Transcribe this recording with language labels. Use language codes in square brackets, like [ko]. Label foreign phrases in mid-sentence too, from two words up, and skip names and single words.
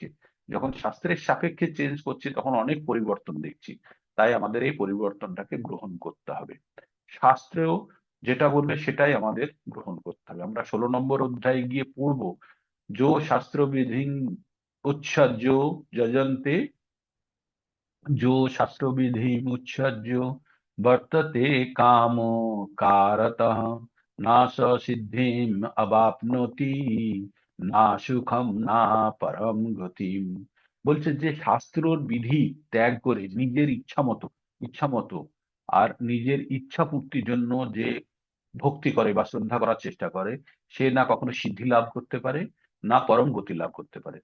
[bn] যখন শাস্ত্রের সাপেক্ষে চেঞ্জ করছি তখন অনেক পরিবর্তন দেখছি। তাই আমাদের এই পরিবর্তনটাকে গ্রহণ করতে হবে। শাস্ত্রেও যেটা বলবে সেটাই আমাদের গ্রহণ করতে হবে। আমরা 16 নম্বর অধ্যায়ে গিয়ে পড়বো, [sa] যো শাস্ত্র বিধি উচ্ছার্য যজন্তে, जो शास्त्रविधिमुत्सृज्य वर्तते कामो कारतः, न स सिद्धिम् अवाप्नोति, না সুখম না পরম গতিম। [bn] বলছে যে শাস্ত্রর বিধি ত্যাগ করে নিজের ইচ্ছা মতো আর নিজের ইচ্ছা পূর্তির জন্য যে ভক্তি করে বা শ্রদ্ধা করার চেষ্টা করে সে না কখনো সিদ্ধি লাভ করতে পারে না পরম গতি লাভ করতে পারে।